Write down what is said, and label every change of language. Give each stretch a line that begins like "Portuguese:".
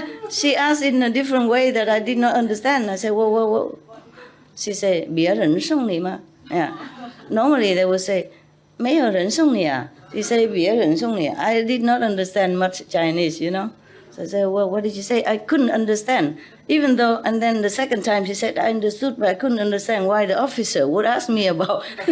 English: She asked in a different way that I did not understand. I said, whoa. She said,
Chinese: 别人送你吗?
English: Yeah. Normally they would say,
Chinese: 没有人送你啊?
English: She said,
Chinese: 别人送你.
English: I did not understand much Chinese, you know. So I said, well, what did you say? I couldn't understand. Even though, and then the second time she said, I understood, but I couldn't understand why the officer would ask me about.